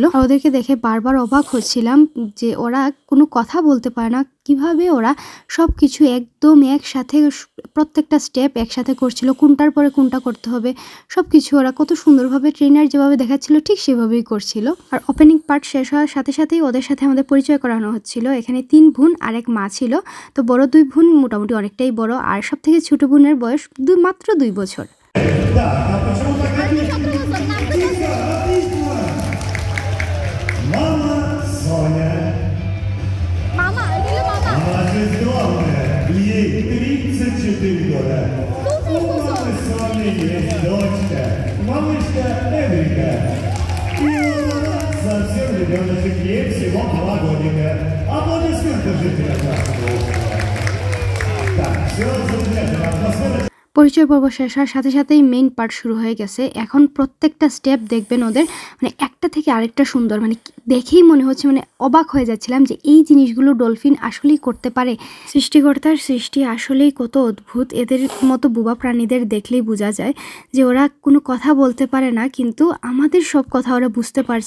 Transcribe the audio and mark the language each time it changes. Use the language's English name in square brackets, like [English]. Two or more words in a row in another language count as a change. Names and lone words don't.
[Bangla] ওদেরকে দেখে বারবার অবাক হচ্ছিলাম যে ওরা কোনো কথা বলতে পারে না, কিভাবে ওরা সব কিছু একদম একসাথে প্রত্যেকটা স্টেপ একসাথে করছিল, কোনটার পরে কোনটা করতে হবে সব কিছু ওরা কত সুন্দরভাবে ট্রেনার যেভাবে দেখাচ্ছিল ঠিক সেভাবেই করছিল। আর [English] opening part [Bangla] শেষ হওয়ার সাথে সাথেই ওদের সাথে আমাদের পরিচয় করানো হচ্ছিল। এখানে 3 বোন আর 1 মা ছিল। তো বড় 2 বোন মোটামুটি অনেকটাই বড়, আর সব থেকে ছোট বোনের বয়স মাত্র 2 বছর। [Russian] Ей 34 года. Дочка, малышка Эврика. И совсем ребеночек, ей всего 2 годика. Аплодисменты жителям нашего острова. Так, все замечательно. Атмосфера. [Bangla] পরিচয় পর্ব শেষ হওয়ার সাথে সাথেই [English] main part [Bangla] শুরু হয়ে গেছে। এখন প্রত্যেকটা স্টেপ দেখবেন ওদের মানে একটা থেকে আরেকটা সুন্দর, মানে দেখেই মনে হচ্ছে মানে অবাক হয়ে যাচ্ছিলাম যে এই জিনিসগুলো ডলফিন আসলেই করতে পারে। সৃষ্টিকর্তার সৃষ্টি আসলেই কত অদ্ভুত। এদের মতো বোবা প্রাণীদের দেখলেই বোঝা যায় যে ওরা কোনো কথা বলতে পারে না, কিন্তু আমাদের সব কথা ওরা বুঝতে পারছে।